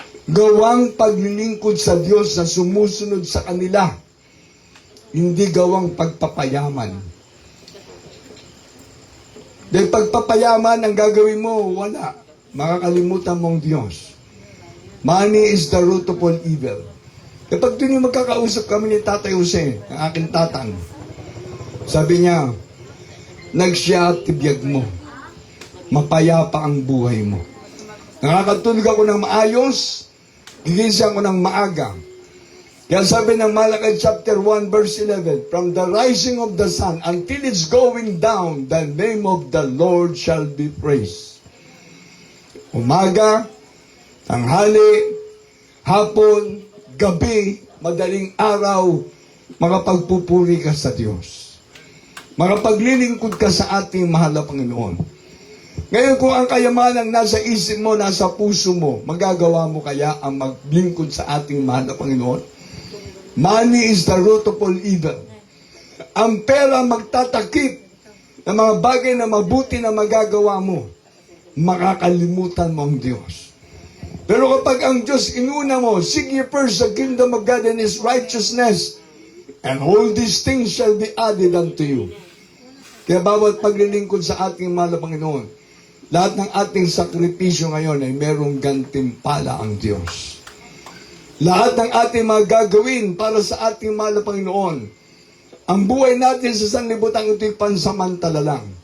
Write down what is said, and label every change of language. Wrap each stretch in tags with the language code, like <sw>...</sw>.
<tl>Gawang paglilingkod sa Diyos na sumusunod sa kanila. Hindi gawang pagpapayaman. Dahil pagpapayaman ang gagawin mo, wala. Makakalimutan mo ang Diyos.</tl> <en>Money is the root of all evil.</en> <tl>Kapag doon yung magkakausap kami ni Tatay Jose, ang aking tatang, sabi niya, nagsya at tibiyag mo. Mapayapa ang buhay mo. Nakakatulog ako ng maayos, gigising ako ng maaga. Kaya sabi ng</tl> <en>Malakay chapter 1 verse 11, from the rising of the sun until it's going down, the name of the Lord shall be praised.</en> <tl>Umaga, tanghali, hapon, gabi, madaling araw, makapagpupuri ka sa Diyos. Makapaglilingkod ka sa ating mahal na Panginoon. Ngayon kung ang kayamanang nasa isip mo, nasa puso mo, magagawa mo kaya ang maglingkod sa ating mahal na Panginoon?</tl> <en>Money is the root of all evil.</en> <tl>Ang pera magtatakip ng mga bagay na mabuti na magagawa mo, makakalimutan mo ang Diyos. Pero kapag ang Diyos inuna mo,</tl> <en>seek ye first the kingdom of God and His righteousness, and all these things shall be added unto you.</en> <tl>Kaya bawat paglilingkod sa ating mahal na Panginoon, lahat ng ating sakripisyo ngayon ay merong gantimpala ang Diyos. Lahat ng ating mga gagawin para sa ating mahal na Panginoon, ang buhay natin sa sanlibutan ito'y pansamantala lang.</tl>